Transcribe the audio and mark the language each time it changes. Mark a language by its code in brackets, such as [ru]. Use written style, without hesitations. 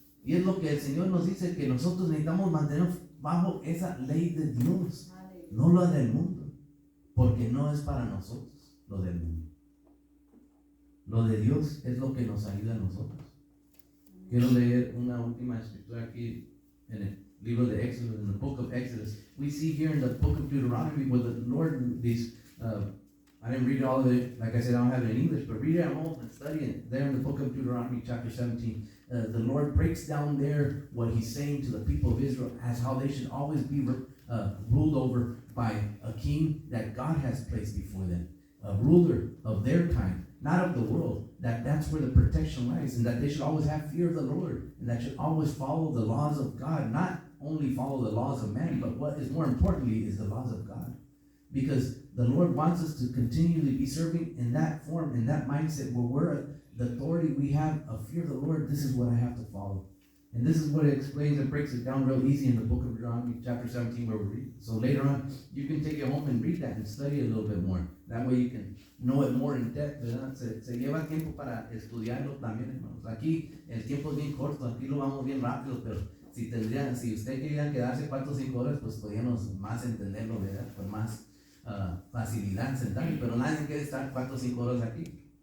[es] Y es lo que el Señor nos dice, que nosotros necesitamos mantenernos bajo esa ley de Dios, no la del mundo, porque no es para nosotros lo del mundo. Lo de Dios es lo que nos ayuda a nosotros. Quiero leer una última escritura aquí en el libro de Éxodo, [en] in the book of Exodus. We see here in the book of Deuteronomy where the Lord, I didn't read all of it, like I said, I don't have it in English, but read it at home and study it. There in the book of Deuteronomy chapter 17, the Lord breaks down there what he's saying to the people of Israel as how they should always be ruled over by a king that God has placed before them, a ruler of their kind, not of the world. That's where the protection lies, and that they should always have fear of the Lord, and that should always follow the laws of God, not only follow the laws of man, but what is more importantly is the laws of God. Because the Lord wants us to continually be serving in that form, in that mindset, where we're the authority we have of fear of the Lord. This is what I have to follow. And this is what it explains and breaks it down real easy in the book of Deuteronomy chapter 17 where we read. So later on, you can take it home and read that and study it a little bit more. That way you can know it more in depth, ¿verdad? [es] Se lleva tiempo para estudiarlo también, hermanos. Aquí el tiempo es bien corto, aquí lo vamos bien rápido, pero si usted quería quedarse 4 o 5 horas, pues podríamos más entenderlo, ¿verdad? Con más facilidad sentarme, pero nadie quiere estar 4 o 5 horas aquí.